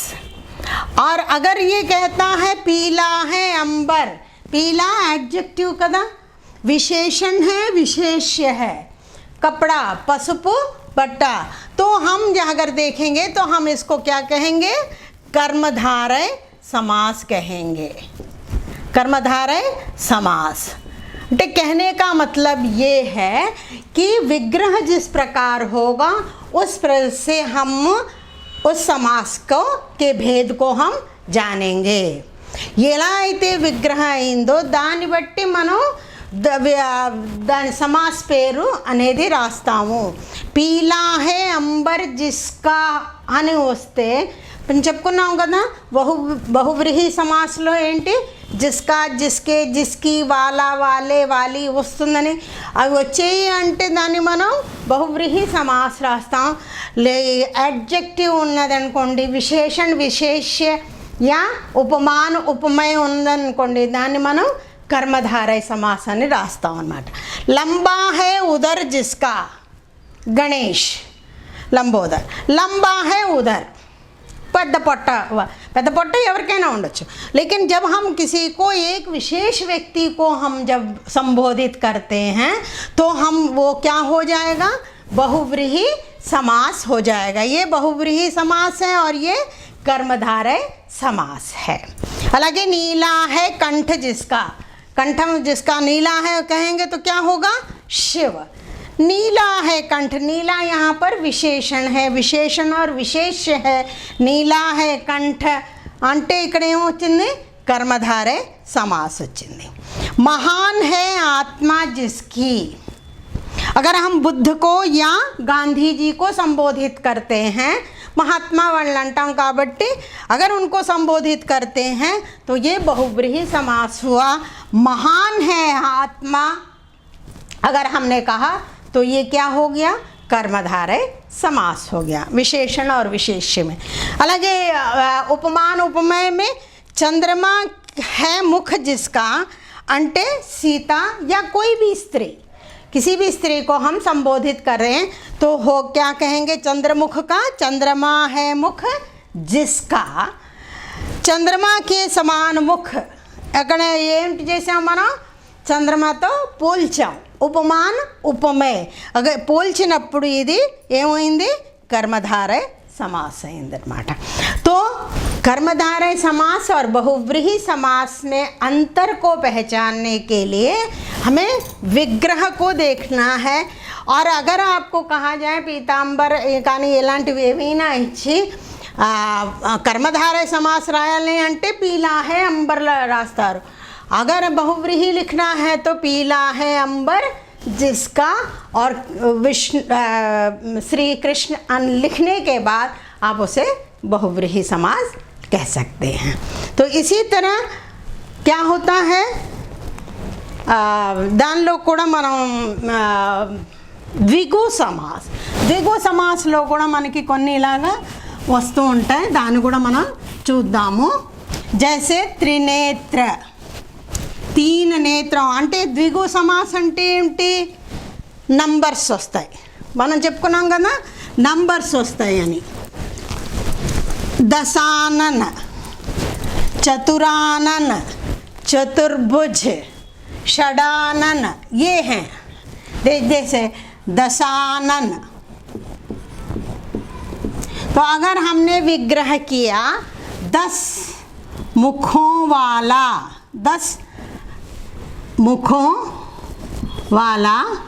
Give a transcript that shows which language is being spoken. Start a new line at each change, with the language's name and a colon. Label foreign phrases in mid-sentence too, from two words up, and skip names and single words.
Hindi: और अगर ये कहता है पीला है अंबर, पीला एडजेक्टिव कदा, विशेषण है, विशेष्य है, कपड़ा,
Telugu: పసుపు, బట్ట,
Hindi: तो हम अगर देखेंगे तो हम इसको क्या कहेंगे, कर्मधारय समास कहेंगे. कर्मधारय समास तो कहने का मतलब ये है कि विग्रह जिस प्रकार होगा उस से हम उस समास को के भेद को हम जानेंगे.
Telugu: ఎలా అయితే విగ్రహ అయిందో దాన్ని బట్టి మనం దాని సమాస్ పేరు అనేది రాస్తాము.
Hindi: पीला है अंबर जिसका
Telugu: అని వస్తే మనం చెప్పుకున్నాం కదా, బహువ్రీహి సమాస్లో ఏంటి,
Hindi: जिसका, जिसके, जिसकी, वाला, वाले, वाली
Telugu: వస్తుందని. అవి వచ్చేయి అంటే దాన్ని మనం బహువ్రీహి సమాస్ రాస్తాం. ఎడ్జెక్టివ్ ఉన్నదనుకోండి, విశేషణ, విశేష్య
Hindi: या उपमान, उपमेय
Telugu: ఉందనుకోండి, దాన్ని మనం
Hindi: कर्मधारय समास
Telugu: అని రాస్తాం అన్నమాట.
Hindi: लंबा है उदर जिसका, गणेश लंबोदर, लंबा है उदर,
Telugu: పెద్ద పొట్ట ఎవరికైనా ఉండొచ్చు.
Hindi: लेकिन जब हम किसी को एक विशेष व्यक्ति को हम जब संबोधित करते हैं तो हम वो क्या हो जाएगा, बहुव्रीहि समास हो जाएगा. ये बहुव्रीहि समास है और ये कर्मधारय समास है. अलगे नीला है कंठ जिसका, कंठम जिसका नीला है कहेंगे तो क्या होगा, शिव. नीला है कंठ, नीला यहाँ पर विशेषण है, विशेषण और विशेष्य है. नीला है कंठ
Telugu: అంటే ఇక్కడ ఏమొచ్చింది,
Hindi: कर्मधारय समास
Telugu: వచ్చింది.
Hindi: महान है आत्मा जिसकी, अगर हम बुद्ध को या गांधी जी को संबोधित करते हैं, महात्मा
Telugu: వాళ్ళని అంటాం కాబట్టి
Hindi: अगर उनको संबोधित करते हैं तो ये बहुव्रीहि समास हुआ. महान है आत्मा अगर हमने कहा तो ये क्या हो गया, कर्मधारय समास हो गया, विशेषण और विशेष्य में. अलगे उपमान उपमेय में चंद्रमा है मुख जिसका, अंटे सीता या कोई भी स्त्री, किसी भी स्त्री को हम संबोधित कर रहे हैं तो हो क्या कहेंगे, चंद्रमुख का, चंद्रमा है मुख जिसका, चंद्रमा के समान मुख.
Telugu: అక్కడ ఏంటి చేసాం మనం, చంద్రమతో పోల్చాం. ఉపమాన్ ఉపమేయ, అగ పోల్చినప్పుడు ఇది ఏమైంది,
Hindi: कर्मधारय समास
Telugu: అయిందన్నమాట.
Hindi: तो कर्मधारय समास और बहुव्रीहि समास में अंतर को पहचानने के लिए हमें विग्रह को देखना है. और अगर आपको कहा जाए पीतांबर
Telugu: కానీ ఇలాంటివి ఏమైనా ఇచ్చి
Hindi: कर्मधारय समास
Telugu: రాయాలి అంటే
Hindi: पीला है अंबर రాస్తారు. अगर बहुव्रीहि लिखना है तो पीला है अंबर जिसका और विष्णु श्री कृष्ण लिखने के बाद आप उसे बहुव्रीहि समास कह सकते हैं. तो इसी तरह क्या होता है,
Telugu: దానిలో కూడా మనం ద్విగు సమాస్లో కూడా మనకి కొన్ని ఇలాగా వస్తూ ఉంటాయి, దాన్ని కూడా మనం చూద్దాము.
Hindi: जैसे त्रिनेत्र, तीन नेत्रं
Telugu: అంటే ద్విగు సమాస్ అంటే ఏంటి, నంబర్స్ వస్తాయి. మనం చెప్పుకున్నాం కదా నంబర్స్ వస్తాయి అని.
Hindi: दशानन, चतुरानन, चतुर्भुज, षडानन, ये हैं. जैसे दशानन, तो अगर हमने विग्रह किया 10 मुखों वाला, 10 मुखों वाला